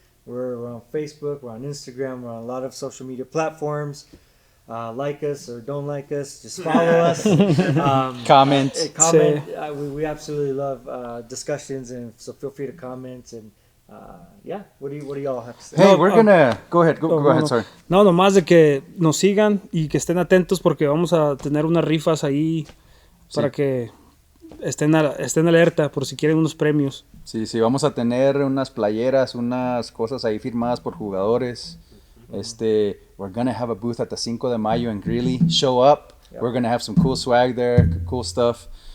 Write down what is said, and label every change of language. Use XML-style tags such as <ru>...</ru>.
<en>We're on Facebook, we're on Instagram, we're on a lot of social media platforms. Like us or don't like us, just follow us. Comment. Comment. We absolutely love discussions, and so feel free to comment. And yeah, what do y'all have to say? Hey, No, we're gonna go ahead. Go ahead. Sorry.</en> <es>No, nomás de que nos sigan y que estén atentos porque vamos a tener unas rifas ahí para que estén alerta por si quieren unos premios. Sí, vamos a tener unas playeras, unas cosas ahí firmadas por jugadores.</es> <en>We're gonna have a booth at the 5 de Mayo in Greeley. Show up. Yep. We're gonna have some cool swag there, cool stuff.</en>